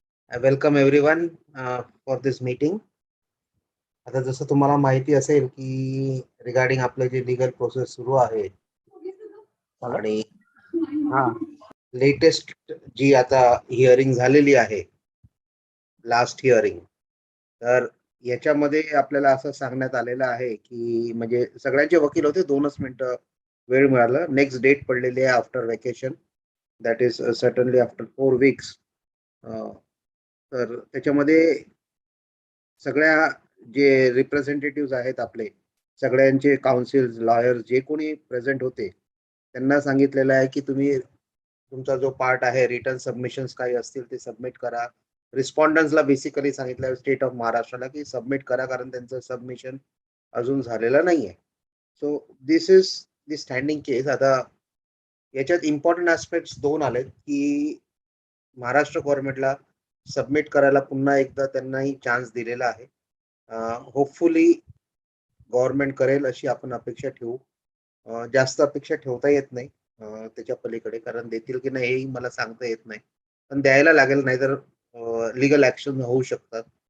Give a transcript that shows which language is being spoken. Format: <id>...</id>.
<en>I welcome everyone for this meeting.</en> <mr>आता जसं तुम्हाला माहिती असेल की रिगार्डिंग आपलं जे लिगल प्रोसेस सुरू आहे आणि लेटेस्ट जी आता हिअरिंग झालेली आहे, लास्ट हिअरिंग, तर याच्यामध्ये आपल्याला असं सांगण्यात आलेलं आहे की म्हणजे सगळ्यांचे वकील होते, 2च मिनिटं वेळ मिळाला.</mr> <en>next date</en> <mr>पडलेली आहे</mr> <en>After vacation, that is certainly after 4 weeks.</en> <mr>तर त्याच्यामध्ये सगळ्या जे रिप्रेझेंटेटिव्ह आहेत आपले, सगळ्यांचे काउन्सिल्स, लॉयर्स जे कोणी प्रेझेंट होते त्यांना सांगितलेलं आहे की तुम्ही तुमचा जो पार्ट आहे रिटर्न सबमिशन्स काही असतील ते सबमिट करा. रिस्पॉन्डन्सला बेसिकली सांगितलं स्टेट ऑफ महाराष्ट्राला की सबमिट करा, कारण त्यांचं सबमिशन अजून झालेलं नाहीये.</mr> <en>So this is the standing case.</en> <mr>आता याच्यात इम्पॉर्टंट ऍस्पेक्ट्स 2 आलेत की महाराष्ट्र गव्हर्नमेंटला सबमिट करायला पुन्हा एकदा त्यांनाही चान्स दिलेला आहे. होपफुली गव्हर्नमेंट करेल अशी आपण अपेक्षा ठेवू. जास्त अपेक्षा ठेवता येत नाही त्याच्या पलीकडे, कारण देतील की नाही हेही मला सांगता येत नाही, पण द्यायला लागेल, नाहीतर लिगल ऍक्शन होऊ शकतात.</mr>